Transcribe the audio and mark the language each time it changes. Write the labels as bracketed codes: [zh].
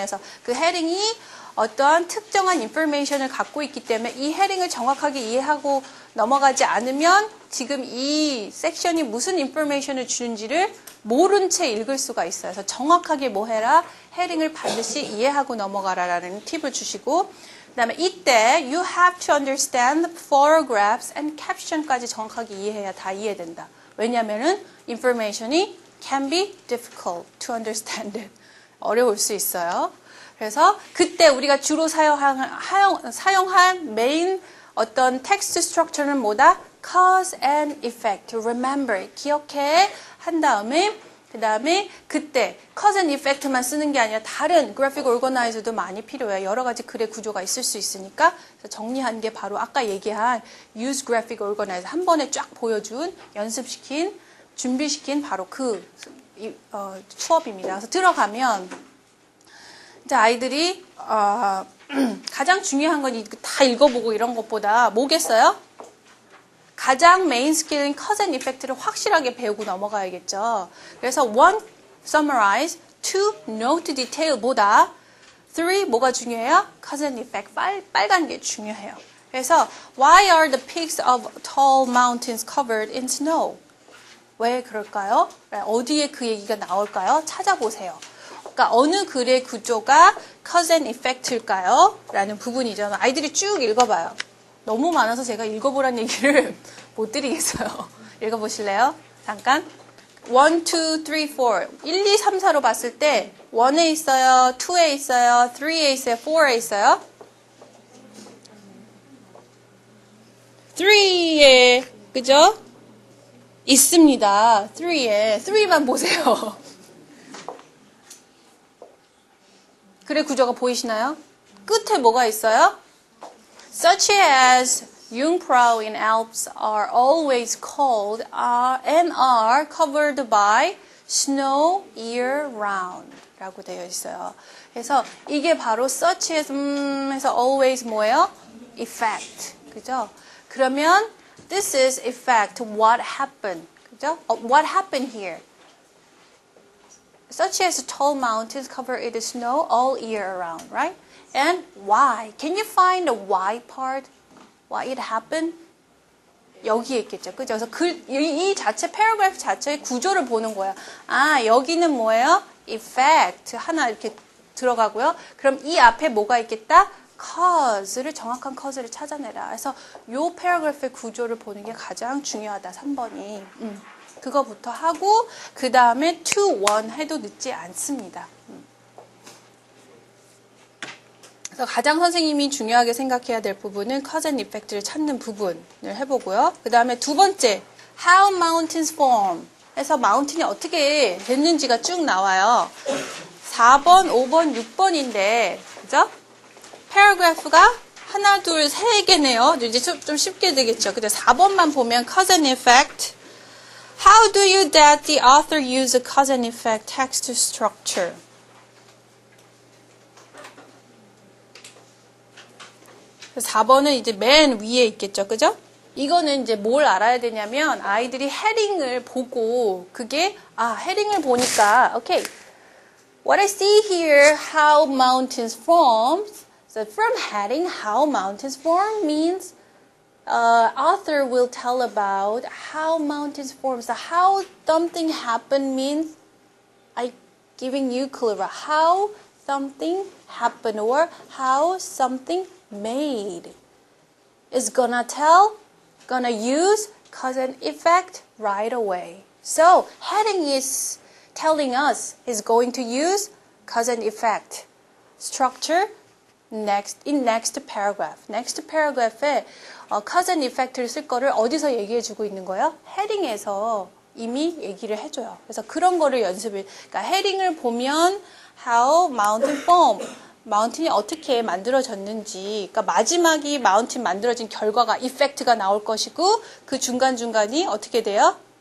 [ko] 그래서 그 헤딩이 어떠한 특정한 information을 갖고 있기 때문에 이 헤딩을 정확하게 이해하고 넘어가지 않으면 지금 이 섹션이 무슨 information을 주는지를 모른 채 읽을 수가 있어요. 그래서 정확하게 뭐 해라? 헤딩을 반드시 이해하고 넘어가라라는 팁을 주시고 그 다음에 이때 [en] you have to understand the photographs and caption [ko] 까지 정확하게 이해해야 다 이해된다. 왜냐하면은 [en] information이 can be difficult to understand it. [ko] 어려울 수 있어요. 그래서 그때 우리가 주로 사용한 메인 어떤 텍스트 스트럭처는 뭐다? [en] cause and effect. remember. [ko] 기억해. 한 다음에 그 다음에 그때 cause and effect만 쓰는 게 아니라 다른 graphic organizer도 많이 필요해요. 여러 가지 글의 구조가 있을 수 있으니까 정리한 게 바로 아까 얘기한 use graphic organizer 한 번에 쫙 보여준 연습시킨 준비시킨 바로 그 수업입니다. 그래서 들어가면 이제 아이들이 가장 중요한 건 다 읽어보고 이런 것보다 뭐겠어요? 가장 메인 스킬인 cause and effect를 확실하게 배우고 넘어가야겠죠. 그래서 1. summarize, 2. [en] note detail보다 3. [ko] 뭐가 중요해요? cause and effect, 빨간 게 중요해요. [en] 그래서 why are the peaks of tall mountains covered in snow? [ko] 왜 그럴까요? 어디에 그 얘기가 나올까요? 찾아보세요. 그러니까 어느 글의 구조가 cause and effect일까요? 라는 부분이죠. 아이들이 쭉 읽어봐요. 너무 많아서 제가 읽어보란 얘기를 못 드리겠어요. 읽어보실래요? 잠깐. 1, 2, 3, 4. 1, 2, 3, 4로 봤을 때 1에 있어요, 2에 있어요, 3에 있어요, 4에 있어요. 3에, 그죠? 있습니다. 3에. 3만 보세요. 글의 구조가 보이시나요? 끝에 뭐가 있어요? [en] Such as Jungfrau in Alps are always cold and are covered by snow year round 라고 되어 있어요. [ko] 그래서 이게 바로 such as 해서 always 뭐예요? effect. 그죠? 그러면 [en] this is effect. What happened? [ko] 그죠? [en] What happened here? Such as tall mountains covered with snow all year around, right? And why? Can you find the why part? Why it happened? [ko] 여기에 있겠죠. 그죠? 그래서 이 자체 paragraph 자체의 구조를 보는 거예요. 아, 여기는 뭐예요? effect 하나 이렇게 들어가고요. 그럼 이 앞에 뭐가 있겠다? cause를 정확한 cause를 찾아내라. 그래서 요 paragraph의 구조를 보는 게 가장 중요하다. 3번이. 그거부터 하고 그 다음에 2, 1 해도 늦지 않습니다. 그래서 가장 선생님이 중요하게 생각해야 될 부분은 cause and effect를 찾는 부분을 해보고요. 그 다음에 두 번째, how mountains form 해서 마운틴이 어떻게 됐는지가 쭉 나와요. 4번, 5번, 6번인데 그죠? 패러그래프가 하나, 둘, 세 개네요. 이제 좀 쉽게 되겠죠. 그죠? 4번만 보면 [en] cause and effect. How do you that the author use a cause and effect text structure? [ko] 그래서 4번은 이제 맨 위에 있겠죠. 그죠? 이거는 이제 뭘 알아야 되냐면 아이들이 헤딩을 보고 그게 헤딩을 보니까 okay. [en] What I see here, how mountains form. So from heading, how mountains form means author will tell about how mountains form. So how something happened means I giving you clue about how something happened or how something made. Is gonna use cause and effect right away. So heading is telling us is going to use cause and effect structure in next paragraph. [ko] next paragraph에 cause and effect를 쓸 거를 어디서 얘기해 주고 있는 거예요? 헤딩에서 이미 얘기를 해줘요. 그래서 그런 거를 그러니까 헤딩을 보면 how mountain form, 마운틴이 어떻게 만들어졌는지, 그러니까 마지막이 마운틴 만들어진 결과가 effect가 나올 것이고 그 중간중간이 어떻게 돼요?